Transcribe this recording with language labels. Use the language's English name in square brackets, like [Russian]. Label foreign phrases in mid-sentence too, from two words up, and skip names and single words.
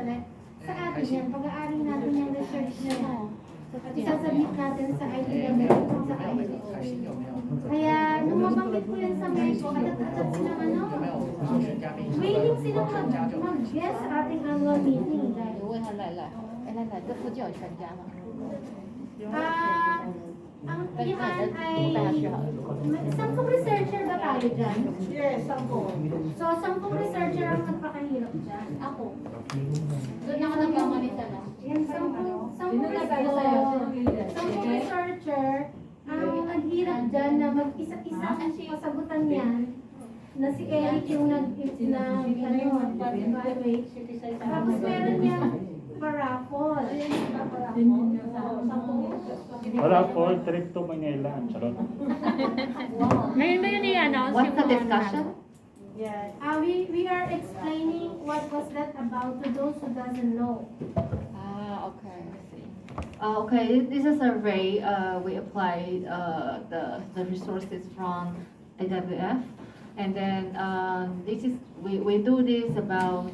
[Filipino] Sa atin yan, pag-aaring natin yung research na yan. At isasabit natin sa IDWF sa ILO. Kaya, nung mabanggit ko yan sa Mexico, katat-katat silang willing silang mag-guest sa ating [English] annual meeting. [Chinese] 你问他来，这附近有全家吗？ [Filipino] Ang ilan ay 10 researcher ba tayo dyan? [English] Yes, 10. [Filipino] So, 10 researcher ang nagpakahirap dyan. Ako. Doon ako nagkamalita na. Yan, 10 researcher ang naghirap dyan na mag-isa-isa ang pasagutan niyan na si Eric yung nag-evaluate. Tapos meron niya paraffol. Paraffol, [English] trip to Manila. [Filipino] Charot. Ngayon ba yun i-announce [English] What's the discussion? Yeah. We are explaining what was that about to those who doesn't know. Okay. I see. Okay, this is a survey. We applied the resources from AWF, and then this is we do this about.